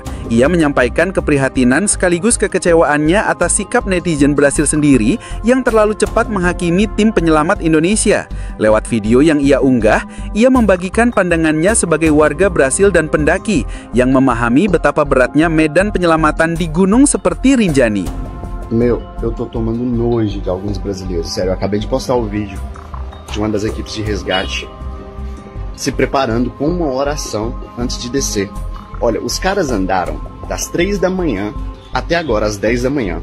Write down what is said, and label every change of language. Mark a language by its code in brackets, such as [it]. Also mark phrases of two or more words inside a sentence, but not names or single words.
[id] Ia menyampaikan keprihatinan sekaligus kekecewaannya atas sikap netizen Brasil sendiri yang terlalu cepat menghakimi tim penyelamat Indonesia. Lewat video yang ia unggah, ia membagikan pandangannya sebagai warga Brasil dan pendaki yang memahami betapa beratnya medan penyelamatan di gunung seperti Rinjani. [pt] Meu, eu tô tomando nojo de alguns brasileiros. Sério, eu acabei de postar o vídeo de uma das equipes de resgate se preparando com uma oração antes de descer. Olha, os caras andaram das 3 da manhã até agora, às 10 da manhã.